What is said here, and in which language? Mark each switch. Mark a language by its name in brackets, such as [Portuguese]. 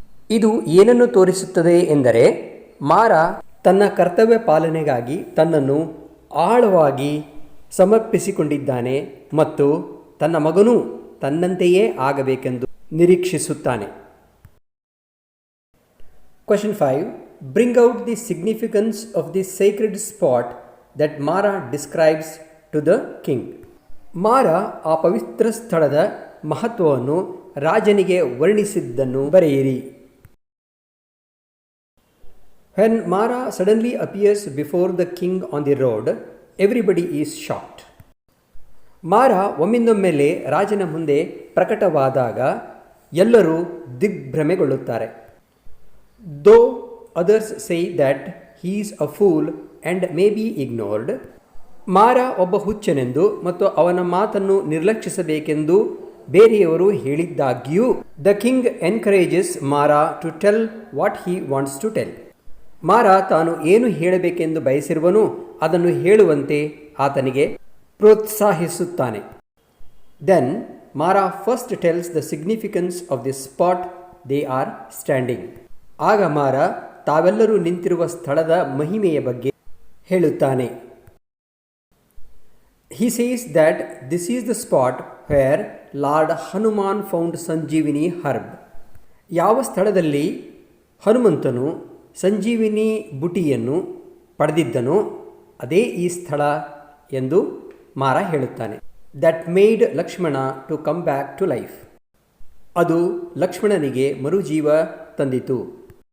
[Kannada] ಇದು ಏನನ್ನು ತೋರಿಸುತ್ತದೆ ಎಂದರೆ ಮಾರ ತನ್ನ ಕರ್ತವ್ಯ ಪಾಲನೆಗಾಗಿ ತನ್ನನ್ನು ಆಳವಾಗಿ ಸಮರ್ಪಿಸಿಕೊಂಡಿದ್ದಾನೆ ಮತ್ತು ತನ್ನ ಮಗನೂ ತನ್ನಂತೆಯೇ ಆಗಬೇಕೆಂದು ನಿರೀಕ್ಷಿಸುತ್ತಾನೆ. [English] Question 5. Bring out the significance of the sacred spot that Mara describes to the king. [Kannada] ಮಾರ ಆ ಪವಿತ್ರ ಸ್ಥಳದ ಮಹತ್ವವನ್ನು ರಾಜನಿಗೆ ವರ್ಣಿಸಿದ್ದನ್ನು ಬರೆಯಿರಿ. [English] When Mara suddenly appears before the king on the road, everybody is shocked. [Kannada] ಮಾರ ಒಮ್ಮಿಂದೊಮ್ಮೆಲೆ ರಾಜನ ಮುಂದೆ ಪ್ರಕಟವಾದಾಗ ಎಲ್ಲರೂ ದಿಗ್ಭ್ರಮೆಗೊಳ್ಳುತ್ತಾರೆ. [English] Though others say that he is a fool and may be ignored. [Kannada] ಮಾರ ಒಬ್ಬ ಹುಚ್ಚನೆಂದು ಮತ್ತು ಅವನ ಮಾತನ್ನು ನಿರ್ಲಕ್ಷಿಸಬೇಕೆಂದು ಬೇರೆಯವರು ಹೇಳಿದ್ದಾಗ್ಯೂ [English] The king encourages Mara to tell what he wants to tell. [Kannada] ಮಾರ ತಾನು ಏನು ಹೇಳಬೇಕೆಂದು ಬಯಸಿರುವನು ಅದನ್ನು ಹೇಳುವಂತೆ ಆತನಿಗೆ ಪ್ರೋತ್ಸಾಹಿಸುತ್ತಾನೆ. [English] Then Mara first tells the significance of the spot they are standing. [Kannada] ಆಗ ಮಾರ ತಾವೆಲ್ಲರೂ ನಿಂತಿರುವ ಸ್ಥಳದ ಮಹಿಮೆಯ ಬಗ್ಗೆ ಹೇಳುತ್ತಾನೆ. [English] He says that this is the spot where Lord Hanuman found Sanjeevani herb. [Kannada] ಯಾವ ಸ್ಥಳದಲ್ಲಿ ಹನುಮಂತನು ಸಂಜೀವಿನಿ ಬುಟಿಯನ್ನು ಪಡೆದಿದ್ದನೋ ಅದೇ ಈ ಸ್ಥಳ ಎಂದು ಮಾರ ಹೇಳುತ್ತಾನೆ. [English] That made Lakshmana to come back to life. [Kannada] ಅದು ಲಕ್ಷ್ಮಣನಿಗೆ ಮರುಜೀವ ತಂದಿತು.